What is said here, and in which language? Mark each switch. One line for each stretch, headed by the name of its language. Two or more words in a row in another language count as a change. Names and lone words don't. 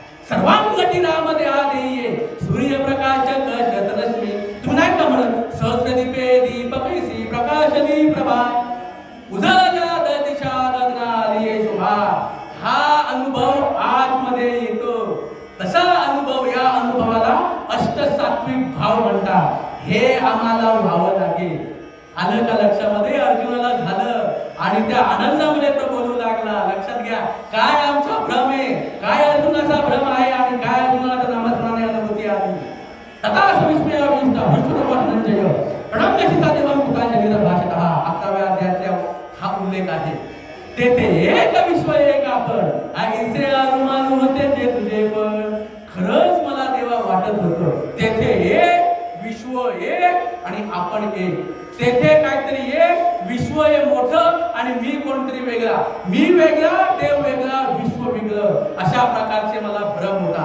Marathi: सर्वांगती राम देहा देये सूर्यप्रकाश शतरश्मी. तुम्ही नाही का म्हणत सहस्रदीपे दीपकैसी प्रकाशनी प्रभा उजळल्या दिशा गगनालिये शोभा. हा अनुभव आतमध्ये येतो. तसा अनुभव, या अनुभवाला अष्टसात्विक भाव म्हणतात. हे आम्हाला व्हावं लागेल. आलं का लक्षामध्ये? अर्जुनाला झालं आणि त्या आनंदामध्ये तो बोलू लागला. लक्षात घ्या, काय आमचा भ्रम आहे, काय अर्जुनाचा भ्रम आहे आणि काय अर्जुनाला नामस्मरणाने अनुभूती आली.
Sanskrit: तथा विस्मया विष्टा भ्रष्टोपधनंजय प्रणम्यसिता देवं कुटांजलिर भाषितः.
Marathi: 11व्या अध्यायातल्या हा उल्लेख आहे. तेथे एक विश्व एक आपण ऐसे अरुमान होते जे तुझे पण. खरंच मला देवा वाटत होतं तेथे एक विश्व एक आणि आपण एक. तेथे काहीतरी एक विश्व हे मोठं आणि मी कोणतरी वेगळा, मी वेगळा देव वेगळा विश्व वेगळं, अशा प्रकारचे मला भ्रम होता.